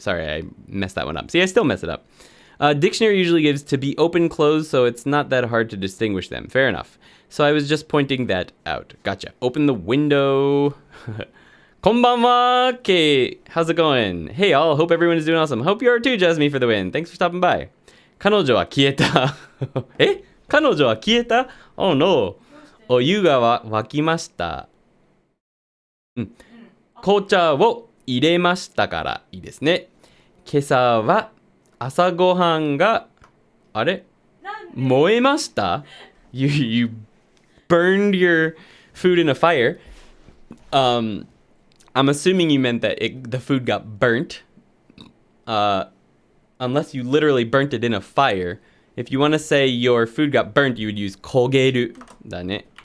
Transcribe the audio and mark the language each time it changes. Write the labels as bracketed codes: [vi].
[en] Sorry, I messed that one up. See, I still mess it up. Dictionary usually gives to be open, closed, so it's not that hard to distinguish them. Fair enough. So I was just pointing that out. Gotcha. Open the window. Konbanwa, Kate. How's it going? Hey, all. Hope everyone is doing awesome. Hope you are too, Jasmine, for the win. Thanks for stopping by. [ja] 彼女は消えた。彼女は消えた? Oh no. お湯が沸きました。紅茶を入れましたからいいですね。今朝は朝ごはんがあれ燃えました you burned your food in a fire. [en] I'm assuming you meant that the food got burnt. Unless you literally burnt it in a fire. If you want to say your food got burnt, you would use 焦げるだね。